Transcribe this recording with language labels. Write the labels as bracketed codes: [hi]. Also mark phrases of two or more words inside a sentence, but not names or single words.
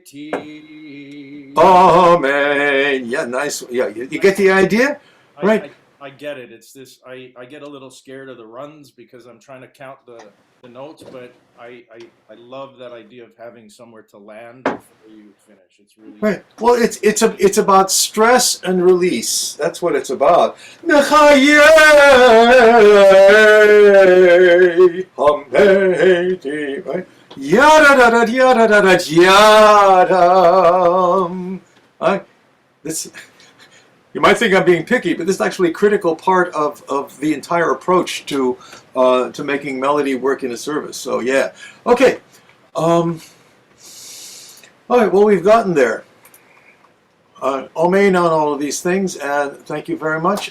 [en] hametim. Amen. Yeah, nice. Yeah, you get the idea, right? I get it. It's this. I get a little scared of the runs because I'm trying to count the notes, but I love that idea of having somewhere to land before you finish. It's really Right. Well, it's about stress and release. That's what it's about. Right? Yada da da yada da da yada. This. You might think I'm being picky, but this is actually a critical part of the entire approach to making melody work in a service. So yeah, okay. All right. Well, we've gotten there. Amen on all of these things, and thank you very much.